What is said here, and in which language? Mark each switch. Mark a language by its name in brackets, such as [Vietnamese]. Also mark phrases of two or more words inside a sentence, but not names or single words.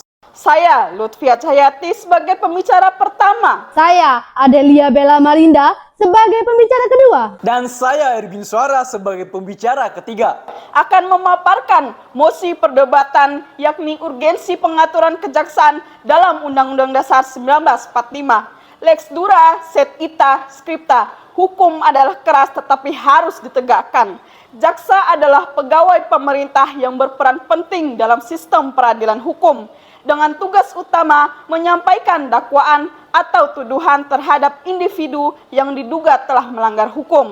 [Indonesian] Saya Lutfia Cahyati sebagai pembicara pertama. Saya Adelia Bella Marinda sebagai pembicara kedua. Dan saya Erwin Suara sebagai pembicara ketiga. Akan memaparkan mosi perdebatan yakni urgensi pengaturan kejaksaan dalam Undang-Undang Dasar 1945. [Latin] Lex dura, sed ita, scripta. [Indonesian] Hukum adalah keras tetapi harus ditegakkan. Jaksa adalah pegawai pemerintah yang berperan penting dalam sistem peradilan hukum dengan tugas utama menyampaikan dakwaan atau tuduhan terhadap individu yang diduga telah melanggar hukum.